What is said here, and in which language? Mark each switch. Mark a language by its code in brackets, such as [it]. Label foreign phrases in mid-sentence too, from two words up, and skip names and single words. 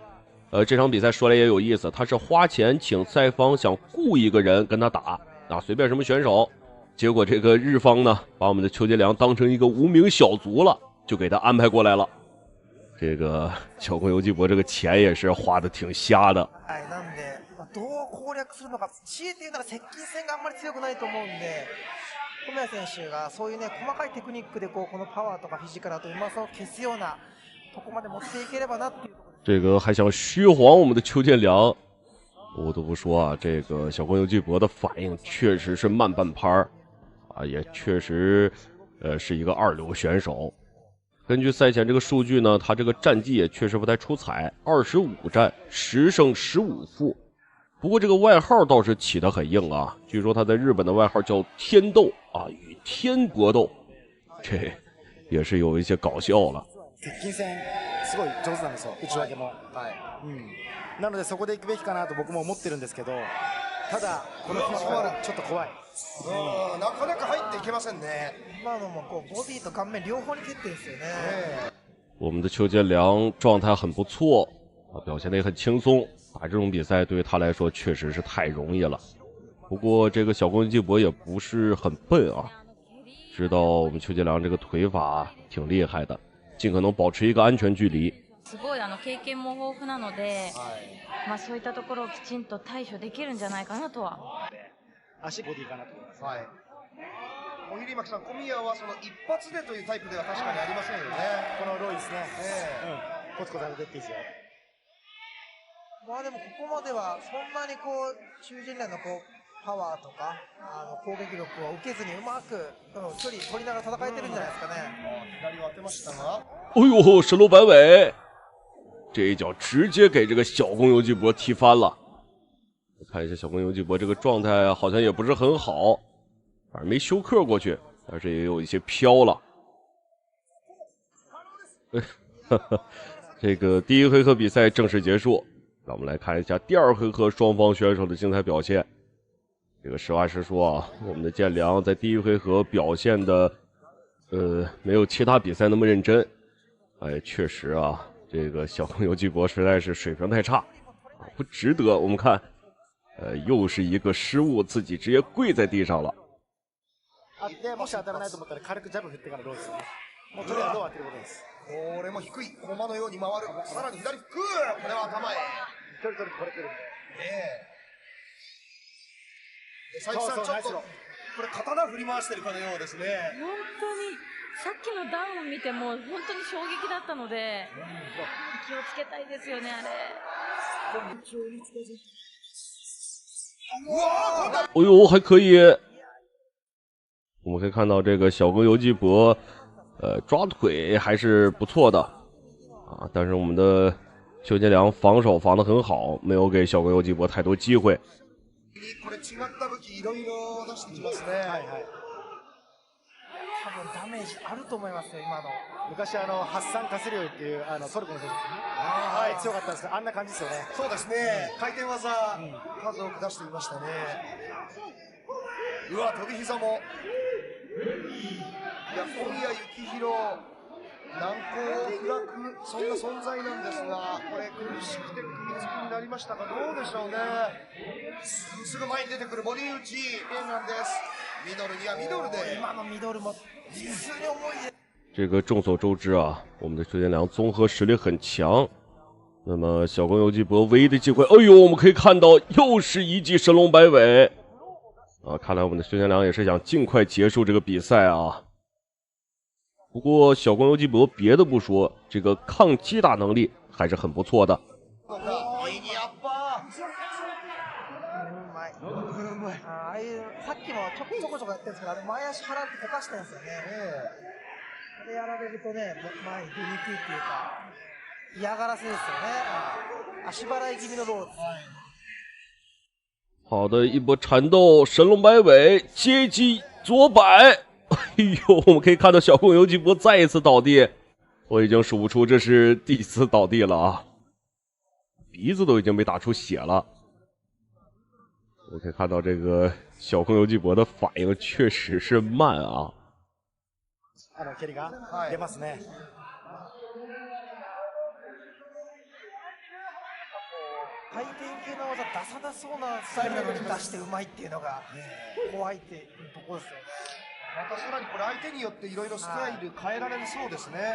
[zh] 这场比赛说来也有意思，他是花钱请赛方想雇一个人跟他打啊，随便什么选手。结果这个日方呢，把我们的邱建良当成一个无名小卒了，就给他安排过来了。这个小宫游纪博这个钱也是花的挺瞎的。 [ja] なんでどう攻略するのか、強いて言うなら接近戦があんまり強くないと思うんで。小宮選手がそういうね細かいテクニックでこのパワーとかフィジカルとうまさを消すようなとこまで持っていければなっていう。 [zh] 这个还想虚晃我们的邱建良，不得不说啊，这个小宫游纪博的反应确实是慢半拍啊，也确实是一个2流选手。根据赛前这个数据呢，他这个战绩也确实不太出彩，25战10胜15负。不过这个外号倒是起得很硬啊，据说他在日本的外号叫天斗啊，与天搏斗，这也是有一些搞笑了。 [ja] 接近戦すごい上手なんですよ、内訳も。なのでそこで行くべきかなと僕も思ってるんですけど、 ただこのフィッシュボールちょっと怖い。なかなか入っていけませんね。今のもこうボディと顔面両方に蹴ってるんですよね。 [zh] 我们的邱建良状态很不错啊，表现得也很轻松。打这种比赛对于他来说确实是太容易了。不过这个小宫基博也不是很笨啊，知道我们邱建良这个腿法挺厉害的，尽可能保持一个安全距离。 [ja] すごい経験も豊富なので、そういったところをきちんと対処できるんじゃないかなとは。足ボディかなと思います。はい。小比巻さん、小宮はその一発でというタイプでは確かにありませんよね。このロイですね。コツコツやってっていいですよ。まあでもここまではそんなにこう中陣内のこうパワーとか攻撃力を受けずにうまく距離取りながら戦えてるんじゃないですかね。左を当てましたが。 [zh] 哎呦，神龙摆尾，这一脚直接给这个小宫游纪博踢翻了。看一下小宫游纪博这个状态好像也不是很好，反正没休克过去，但是也有一些飘了。这个第一回合比赛正式结束，让我们来看一下第二回合双方选手的精彩表现。这个实话实说啊，我们的建良在第一回合表现的，没有其他比赛那么认真。哎，确实啊，这个小宫游纪博实在是水平太差啊，不值得。我们看，又是一个失误，自己直接跪在地上了。 [ja] でもし当たらないと思ったら軽くジャブ振ってからローですね。もうとりあえずどう当てることです。これも低い駒のように回る。さらに左フック。これは頭へ。距離取るとこれ来るんで。佐伯さん、ちょっとこれ刀振り回してるかのようですね。本当にさっきのダウンを見ても本当に衝撃だったので、気をつけたいですよね、あれ。 [zh] 哎呦，还可以。我们可以看到这个小宫游纪博，抓腿还是不错的啊。但是我们的邱建良防守防得很好，没有给小宫游纪博太多机会。 [ja] これ違った武器いろいろ出してきますね。はいはい。多分ダメージあると思いますよ、今の。昔ハッサン・カスリオイっていうトルコの選手、はい、強かったんですけど、あんな感じですよね。そうですね。回転技、数多く出していましたね。うわ、飛び膝も。いや、小宮幸宏、難攻不落、そんな存在なんですが、これ苦しくて組みつきになりましたが、どうでしょうね。すぐ前に出てくるボディ打ち、エンナンです。ミドルにはミドルで。今のミドルも実に重いです。 [zh] 这个众所周知啊，我们的邱建良综合实力很强。那么小宫游纪博唯一的机会，哎呦，我们可以看到又是一记神龙摆尾啊！看来我们的邱建良也是想尽快结束这个比赛啊。不过小宫游纪博别的不说，这个抗击打能力还是很不错的。 [ja] ああいうさっきもちょこちょこやってるんですけど、前足払って溶かしてるんですよね。でやられるとね、前に出にくいっていうか、嫌がらせですよね。足払い気味のローです。 [zh] 好的一波缠斗，神龙摆尾，接机左摆。哎呦，我们可以看到小宫游纪博再一次倒地，我已经数不出这是第几次倒地了啊，鼻子都已经被打出血了。我可以看到这个小宫游纪博的反应确实是慢啊。 [ja] 蹴りが出ますね。回転系の技出さなそうなスタイルなのに出してうまいっていうのが怖いっていうところですよ。またさらにこれ相手によっていろいろスタイル変えられるそうですね。